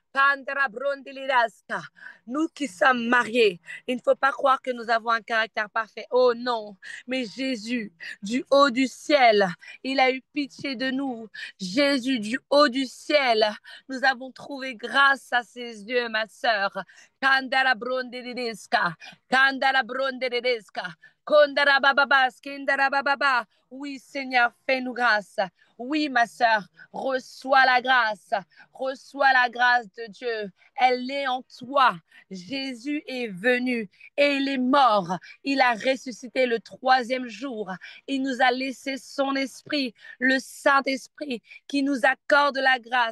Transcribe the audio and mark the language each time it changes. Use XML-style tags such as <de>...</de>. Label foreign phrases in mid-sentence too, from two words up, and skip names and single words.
<fr>Nous qui sommes mariés, il ne faut pas croire que nous avons un caractère parfait. Oh non, mais Jésus, du haut du ciel, il a eu pitié de nous. Jésus, du haut du ciel, nous avons trouvé grâce à ses yeux, ma sœur. Kandara brondelidesca, kandara brondelidesca, kondara bababa, skindara bababa. Oui, Seigneur, fais-nous grâce. Oui, ma sœur, reçois la grâce de Dieu. Elle est en toi. Jésus est venu et il est mort. Il a ressuscité le troisième jour. Il nous a laissé son esprit, le Saint-Esprit, qui nous accorde la grâce.</fr>